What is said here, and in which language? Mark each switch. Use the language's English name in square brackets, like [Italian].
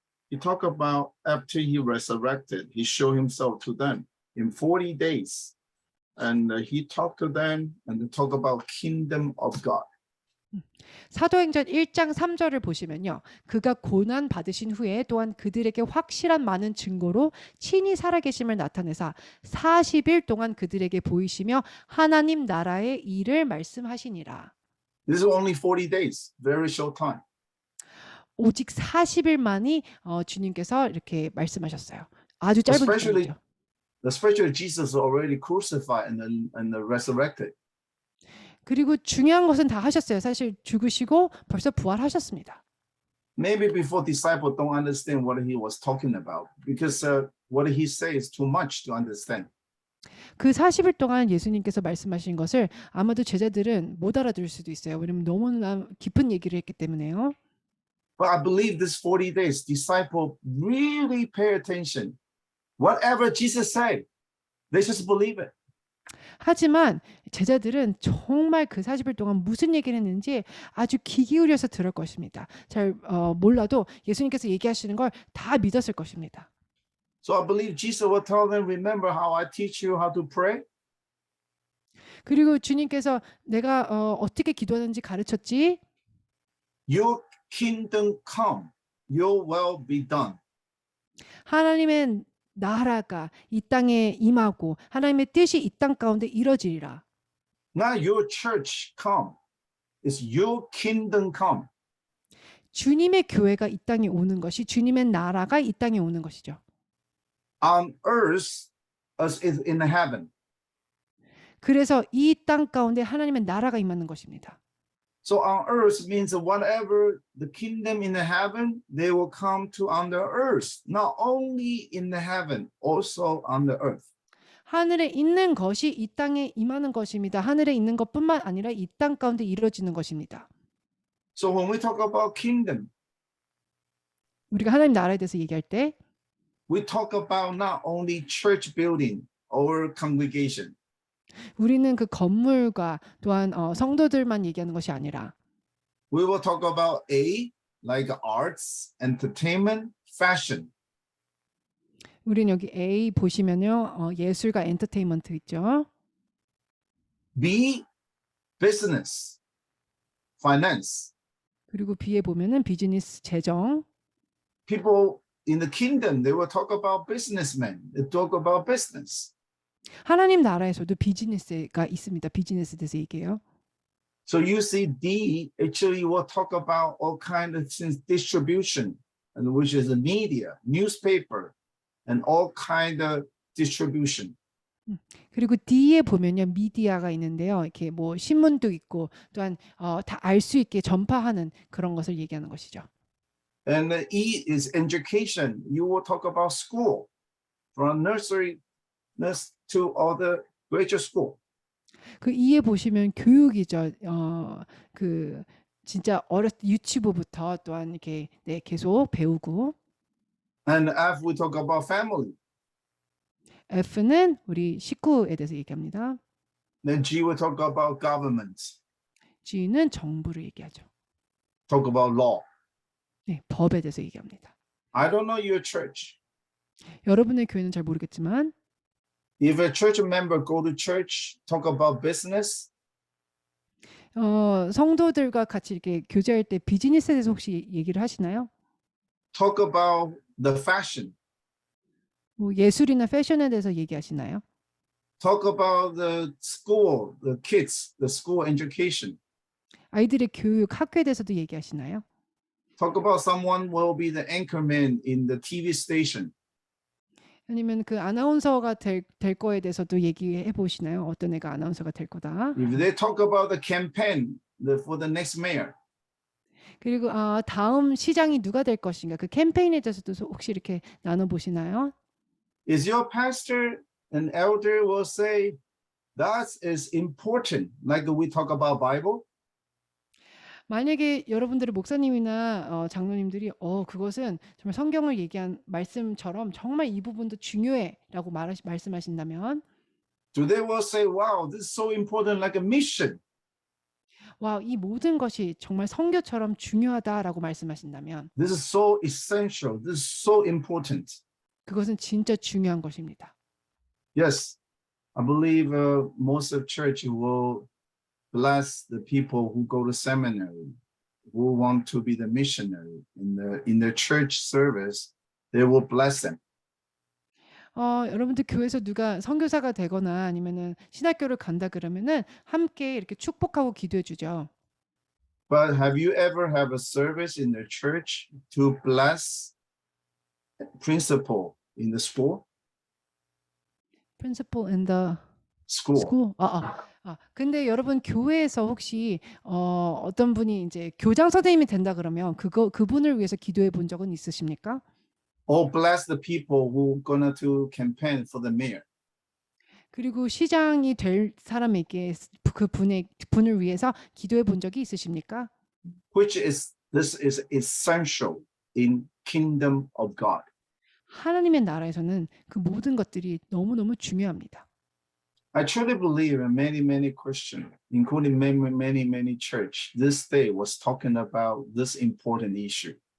[English] He talked about after he resurrected, he showed himself to them in 40 days. And he talked to them and talk about kingdom of God. [Korean] 사도행전 1장 3절을 보시면요. 그가 고난 받으신 후에 또한 그들에게 확실한 많은 증거로 친히 살아계심을 나타내사 40일 동안 그들에게 보이시며 하나님 나라의 일을 말씀하시니라. [English] This is only 40 days, very short time. [Korean] 오직 40일만이 주님께서 이렇게 말씀하셨어요. 아주 짧은 [English] Especially, [Korean] 기간이죠. [English] especially Jesus already crucified and resurrected. [Korean] 그리고 중요한 것은 다 하셨어요. 사실 죽으시고 벌써 부활하셨습니다. [English] Maybe before disciples don't understand what he was talking about because what he say is too much to understand. [Korean] 그 40일 동안 예수님께서 말씀하신 것을 아마도 제자들은 못 알아들을 수도 있어요. 왜냐면 너무나 깊은 얘기를 했기 때문에요. [English] But I believe this 40 days, disciples really pay attention. Whatever Jesus said, they just believe it. [Korean] 하지만 제자들은 정말 그 40일 동안 무슨 얘기를 했는지 아주 귀 기울여서 들을 것입니다. 잘 몰라도 예수님께서 얘기하시는 걸 다 믿었을 것입니다. [English] So I believe Jesus will tell them, remember how I teach you how to pray? [Korean] 그리고 주님께서 내가 어떻게 기도하는지 가르쳤지? [English] Your kingdom come, your will be done. [Korean] 하나님의 나라가 이 땅에 임하고 하나님의 뜻이 이 땅 가운데 이루어지리라. [English] Not your church come. It's your kingdom come. [Korean] 주님의 교회가 이 땅에 오는 것이 주님의 나라가 이 땅에 오는 것이죠. [English] On earth as is in heaven. [Korean] 그래서 이 땅 가운데 하나님의 나라가 임하는 것입니다. [English] So on earth means whatever the kingdom in the heaven, they will come to on the earth. Not only in the heaven, also on the earth. [Korean] 하늘에 있는 것이 이 땅에 임하는 것입니다. 하늘에 있는 것뿐만 아니라 이 땅 가운데 이루어지는 것입니다. [English] So when we talk about kingdom, [Korean] 우리가 하나님 나라에 대해서 얘기할 때 [English] we talk about not only church building or congregation. [Korean] 우리는 그 건물과 또한 성도들만 얘기하는 것이 아니라 [English] We will talk about A, like arts, entertainment, fashion. [Korean] 우리는 여기 A 보시면요. 예술과 엔터테인먼트 있죠. [English] B, business, finance. [Korean] 그리고 B에 보면은 비즈니스 재정. [English] People in the kingdom, they will talk about businessmen. They talk about business. [Korean] 하나님 나라에서도 비즈니스가 있습니다. 비즈니스에 대해서 얘기해요. [English] So you see D actually will talk about all kind of distribution, and which is the media, newspaper, and all kind of distribution. [Korean] 그리고 D에 보면요. 미디어가 있는데요. 이렇게 뭐 신문도 있고 또한 다 알 수 있게 전파하는 그런 것을 얘기하는 것이죠. [English] And E is education. You will talk about school, from nursery to all the graduate school. [Korean] 그 E에 보시면 교육이죠. 그 진짜 유치부부터 또한 이렇게 계속 배우고. [English] And F we talk about family. [Korean] F는 우리 식구에 대해서 얘기합니다. [English] Then G we talk about government. [Korean] G는 정부를 얘기하죠. [English] Talk about law. [Korean] 네, 법에 대해서 얘기합니다. [English] I don't know your church. [Korean] 여러분의 교회는 잘 모르겠지만 [English] If a church member go to church, talk about business, [Korean] 성도들과 같이 이렇게 교제할 때 비즈니스에 대해서 혹시 얘기를 하시나요? [English] talk about the fashion, [Korean] 뭐 예술이나 패션에 대해서 얘기하시나요? [English] talk about the school, the kids, the school education. [Korean] 아이들의 교육, 학교에 대해서도 얘기하시나요? [English] Talk about someone will be the anchorman in the TV station. [Korean] 아니면 그 아나운서가 될 거에 대해서도 얘기해 보시나요? 어떤 애가 아나운서가 될 거다. [English] If they talk about the campaign for the next mayor, [Korean] 그리고 다음 시장이 누가 될 것인가 그 캠페인에 대해서도 혹시 이렇게 나눠 보시나요? [English] is your pastor and elder will say that is important, like we talk about Bible? [Korean] 만약에 여러분들의 목사님이나 장로님들이 그것은 정말 성경을 얘기한 말씀처럼 정말 이 부분도 중요해라고 말씀하신다면 [English] So they will say, wow, this is so important, like a mission. [Korean] 와, 이 모든 것이 정말 성교처럼 중요하다라고 말씀하신다면 [English] This is so essential. This is so important. [Korean] 그것은 진짜 중요한 것입니다. [English] Yes, I believe most of church will bless the people who go to seminary, who want to be the missionary in their church service. They will bless them. [Korean] 여러분들 교회에서 누가 선교사가 되거나 아니면은 신학교를 간다 그러면은 함께 이렇게 축복하고 기도해 주죠. [English] But have you ever have a service in the church to bless principal in the school? Principal in the School. school. [Korean] 근데 여러분 교회에서 혹시 어떤 분이 이제 교장 선생님이 된다 그러면 그분을 위해서 기도해 본 적은 있으십니까? [English] Or bless the people who gonna to campaign for the mayor. [Korean] 그리고 시장이 될 사람에게 분을 위해서 기도해 본 적이 있으십니까? [English] This is essential in kingdom of God. [Korean] 하나님의 나라에서는 그 모든 것들이 너무너무 중요합니다. [English] I truly believe in many Christians, including many church, this day was talking about this important issue.